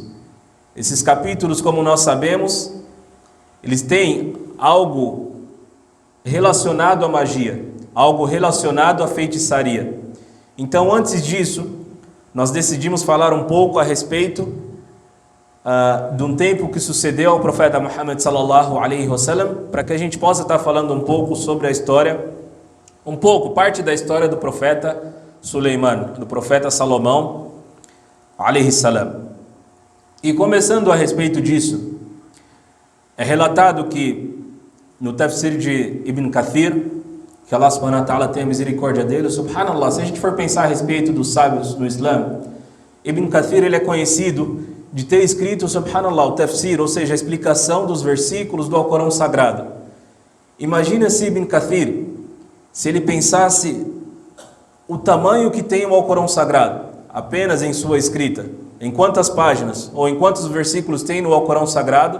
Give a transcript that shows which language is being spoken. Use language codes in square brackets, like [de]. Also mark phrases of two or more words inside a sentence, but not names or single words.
[pt] Esses capítulos, como nós sabemos, eles têm algo relacionado à magia, algo relacionado à feitiçaria. Então, antes disso, nós decidimos falar um pouco a respeito de um tempo que sucedeu ao profeta Muhammad [ar] صلى الله عليه وسلم, [pt] para que a gente possa estar falando um pouco sobre a história, parte da história do profeta Suleiman, do profeta Salomão [ar] عليه السلام. [pt] E começando a respeito disso, é relatado que no tafsir de Ibn Kathir, que Allah [ar] سبحانه وتعالى [pt] tenha misericórdia dele, subhanallah, se a gente for pensar a respeito dos sábios no Islã, Ibn Kathir ele é conhecido de ter escrito, subhanallah, o tafsir, ou seja, a explicação dos versículos do Alcorão Sagrado. Imagina se Ibn Kathir, se ele pensasse o tamanho que tem o Alcorão Sagrado, apenas em sua escrita, em quantas páginas ou em quantos versículos tem no Alcorão Sagrado?